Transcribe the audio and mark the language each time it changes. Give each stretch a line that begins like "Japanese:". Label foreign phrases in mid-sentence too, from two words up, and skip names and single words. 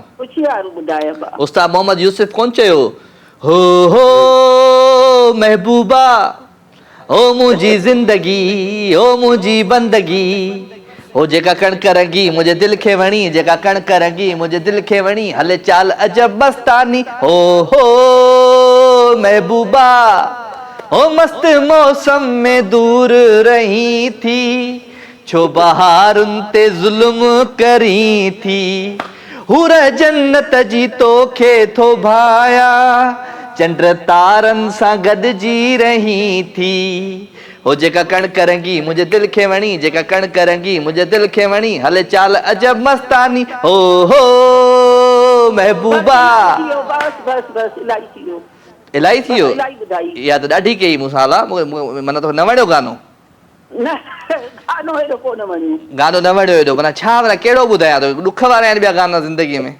Sindhi: ख़ुशी वारो ॿुधाए। उस्ताद मोहम्मद यूसुफ कोन चयो हो महबूबा ओ मुंहिंजी ज़िंदगी ओ मुंहिंजी बंदगी, हो जेका कणक रंगी मुंहिंजे दिलि खे वणी, जेका कणक रंगी मुंहिंजे दिलि खे वणी, हले चाल अजब मस्तानी हो महबूबा ओ मस्त मौसम में दूर रही थी, छो बहारुनि ते ज़ुल्म करी थी, हुर जन्नत जी तोखे थो भाया, चंड तारनि सां गॾिजी रही थी, हो जेका कणक रंगी मुंहिंजे दिलि खे वणी, जेका कणक रंगी मुंहिंजे दिलि खे वणी, हले चाल अजब मस्तानी हो महबूबा। इलाही थी वियो? इहा त ॾाढी कई मूंसां। माना तोखे न वणियो गानो? गानो न वणियो हेॾो? माना छा? माना कहिड़ो ॿुधायां तोखे? ॾुख वारा आहिनि ॿिया गाना ज़िंदगीअ में?